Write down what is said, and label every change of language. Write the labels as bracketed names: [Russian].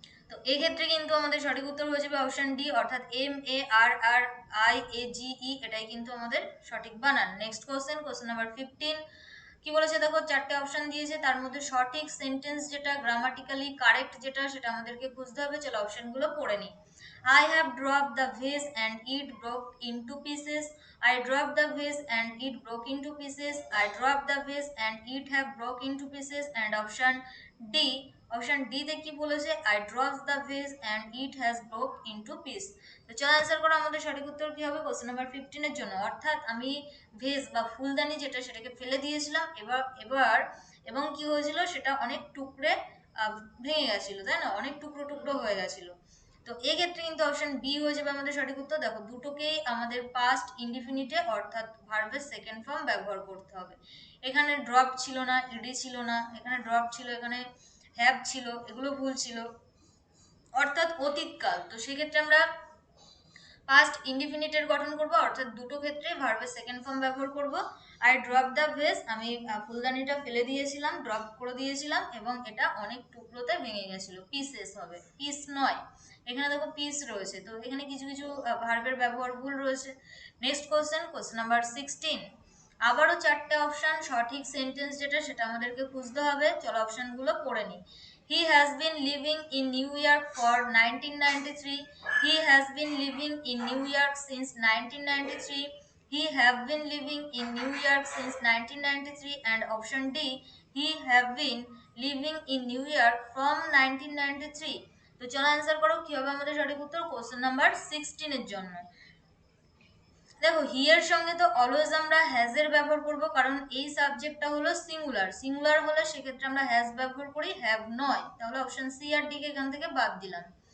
[Bangla] তো এই ক্ষেত্রে কিন্তু আমাদের সঠিক উত্তর হয়ে যাবে অপশন ডি, অর্থাৎ MARRIAGE, এটাই কিন্তু আমাদের সঠিক বানান। Next question, question number 15। কি বলেছে দেখো, চারটে অপশন দিয়েছে, তার মধ্যে সঠিক সেন্টেন্স যেটা, গ্রামাটিক্যালি কারেক্ট যেটা, সেটা আমাদেরকে খুঁজতে হবে। চলো অপশনগুলো পড়ে নিই। [English] I have dropped the vase and it broke into pieces. I dropped the vase and it broke into pieces. I dropped the vase and it have broke into pieces. And option D, [Bangla] option D তে কি বলেছে? [English] I dropped the vase and it has broke into piece। [Bangla] তো চলো answer করো। আমাদের সঠিক উত্তর কি হবে কোশ্চেন নাম্বার 15 এর জন্য? অর্থাৎ আমি ভেজ বা ফুলদানি যেটা সেটাকে ফেলে দিয়েছিলাম, এবার এবার এবং কি হয়েছিল, সেটা অনেক টুকরে ভেঙে গেছিল, তাই না? অনেক টুকরো টুকরো হয়ে গেছিল। তো এই ক্ষেত্রে কিন্তু অপশন বি হয়ে যাবে আমাদের সঠিক উত্তর। দেখো দুটোকেই আমাদের পাস্ট ইনডিফিনিটে অর্থাৎ ভার্বের সেকেন্ড ফর্ম ব্যবহার করতে হবে। এখানে ড্রপ ছিল না, ইডি ছিল না, এখানে ড্রপ ছিল, এখানে হ্যাভ ছিল, এগুলো ভুল ছিল, অর্থাৎ অতীতকাল। তো সেক্ষেত্রে আমরা পাস্ট ইনডিফিনিটের গঠন করব, অর্থাৎ দুটো ক্ষেত্রে ভার্বের সেকেন্ড ফর্ম ব্যবহার করব। আই ড্রপ দ্য ভেস, আমি ফুলদানিটা ফেলে দিয়েছিলাম, ড্রপ করে দিয়েছিলাম এবং এটা অনেক টুকরোতে ভেঙে গেছিল। পিসেস হবে, পিস নয়। এখানে দেখো পিস রয়েছে, তো এখানে কিছু কিছু ভার্বের ব্যবহার ভুল রয়েছে। Next question, question number 16। আবারও চারটে অপশন, সঠিক সেন্টেন্স যেটা সেটা আমাদেরকে খুঁজতে হবে। চলো অপশনগুলো পড়ে নিই। [English] He has been living in New York for 1993. He has been living in New York since 1993. He have been living in New York since 1993. And option D, he have been living in New York from 1993। [Bangla] তো চলো answer করো কি হবে আমাদের সঠিক উত্তর question number 16 এর জন্য। দেখো হি এর সঙ্গে তো অলওয়েজ আমরা হ্যাজ এর ব্যবহার করব, কারণ এই সাবজেক্টটা হলো সিঙ্গুলার। সিঙ্গুলার হলে সেক্ষেত্রে আমরা হ্যাজ ব্যবহার করি, হ্যাভ নয়। তাহলে অপশন সি আর ডি কে এখান থেকে বাদ দিলাম।